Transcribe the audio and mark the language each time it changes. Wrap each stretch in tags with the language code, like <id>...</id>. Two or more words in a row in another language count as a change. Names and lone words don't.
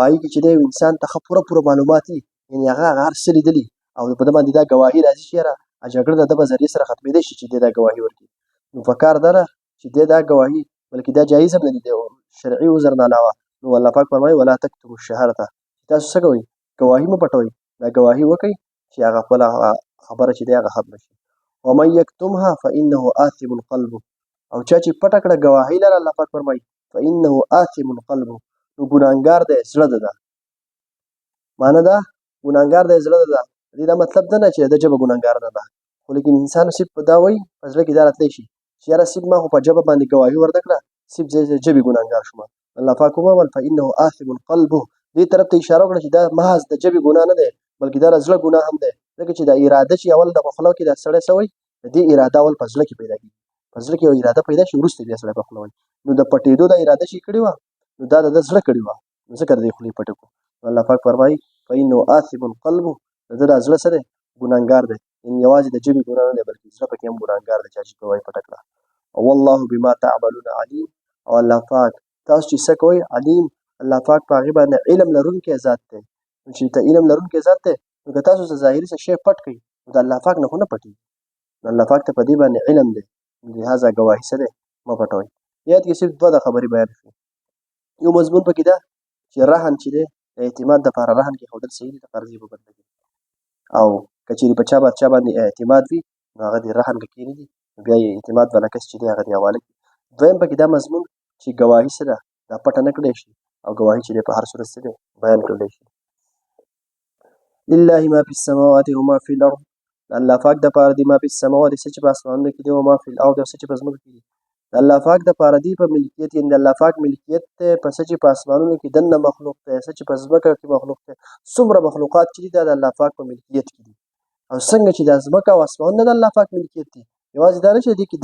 <ps>هغې کې چې دی انسان ته ښه پوره معلومات وي یعنې هغه هر څه لیدلي او په ده باندې دا ګواهي راځي چې یاره جګړه د ده په ذریعې سره ختمېدی شي چې دی دا ګواهي ورکړي نو په کار دا ده چې دی دا ګواهي بلکې دا جایز هم نه دي د شرعي عذر نه علاوه نو الله پاک فرمایي</ps> <ar>ولا تکتبوا الشهادته</ar> <ps>تاسو څه کوئ ګواهي مه پټوئ دا ګواهي وکړئ چې هغه خپله خبره چې دی هغه ختمه شي</ps> <ar>ومن یکتمها فانه آثم قلبه</ar> <ps>او چا چې پټه کړه ګواهي لره الله پاک فرمایي</ps> <ar>فانه آثم قلبه</ar> <ps>نو ګناهګار دی زړه ده معنی ده ګناهګار دی زړه ده دې دا مطلب ده نه چې د ژبه ګناهګار نه ده خو لیکن انسان صرف دا وایي په زړه کې دا راتلی شي چې یاره صرف ما خو په ژبه باندې ګواهي ورته کړه صرف زه د ژبې ګناهګار شوم الله پاک وویل</ps> <ar>فانه آثم قلبه</ar> <ps>دې طرف ته اشاره وکړه چې دا محض د ژبې ګناه نه دی بلکې دا د زړه ګناه هم دی ځکه چې دا اراده چې اول د په خوله کې دا سړی څه وایي د دې اراده اول په زړه کې پیدا کېږي په زړه کې یو اراده پیدا شي وروسته بیا سړی په خوله وایي نو د پټېدو دا اراده چې کړې وه نو دا د زړه کړې وه نو ځکه د دې خولې پټې کړو الله پاک فرمایي</ps> <ar>فانه آثم قلبه</ar> <ps>د ده دا زړه څه دی ګناهګار دی یعنې یوازې د ژبې ګناه نه دی بلکې زړه پکې هم ګناهګار دی چا چې ګواهي پټه کړه او والله</ps> <ar>بما تعملون علیم</ar> <ps>او الله پاک تاسو چې څه کوئ علیم الله پاک په هغې باندې علم لرونکی ذات دی نو چې ته علم لرونکی ذات دی نو که تاسو څه ظاهري څه شی پټ کړئ نو د الله پاک نه خو نه پټېږي نو الله پاک ته په دې باندې علم دی لهذا ګواهي څه دی مه پټوئ یاد کې صرف دوه د خبرې بیان شوې یو مضمون پکې ده چې رهن چې دی د اعتماد دپاره رهن کېښودل صحیح دي د قرضې په بدله کې او که چېرې په چا باندې اعتماد وي نو هغه دې رهن که کښېنږدي نو بیا یې اعتماد والا کس چې دی هغه دې حواله کړي دویم پکې دا مضمون چې ګواهي څه ده دا پټه نه کړی شي او ګواهي چې دی په هر صورت څه دی بیان کړلی شي</ps> <ar>لله ما فی السماوات و ما فی الارض</ar> <ps>د الله پاک دپاره دي</ps> <ar>ما فی السماوات</ar> <ps>څه چې په اسمانونو کې دي او</ps> <ar>ما فی الارض</ar> <ps>څه چې په ځمکو کې دي د الله پاک دپاره دي په ملکیت یعنې د الله پاک ملکیت دی په څه چې په اسمانونو کې دننه مخلوق دی څه چې په ځمکه کې مخلوق دی څومره مخلوقات چې دي دا د الله پاک په ملکیت کې دي او څنګه چې د ځمکه او اسمانونه د الله پاک ملکیت دي یوازې دا نه چې دې کې</ps>